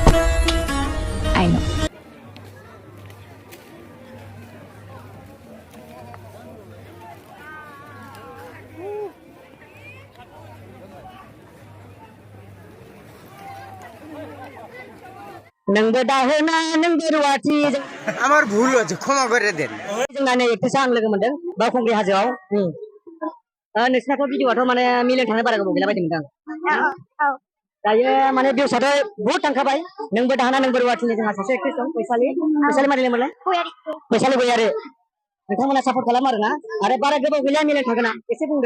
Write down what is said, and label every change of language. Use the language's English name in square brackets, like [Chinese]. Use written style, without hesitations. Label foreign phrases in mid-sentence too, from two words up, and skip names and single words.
[English] I know [Bodo] नोंबो दाहोना नोंबो रुवाथि [Bangla] আমার ভুল হচ্ছে ক্ষমা করে देन [Bodo] जोंना नै एकट्रेस आं लोगो मोनदों बावखुंग्रि हाजोआव नोंसिनाथ' भिडिअ'आथ' माने मिलियन थांनो बारा गोबाव गैला बायदि मोनदों दायो माने दिउसाथ' बुहुद थांखाबाय नोंबो दाहोना नोंबो रुवाथिनि जोंहा सासे एक्ट्रेस दं फैसालि मारै मोनलाय फैसालि गयारि नोंथांमोना सापर्ट खालामो आरोना आरो बारा गोबाव गैला मिलायनो थागोना एसे बुंदो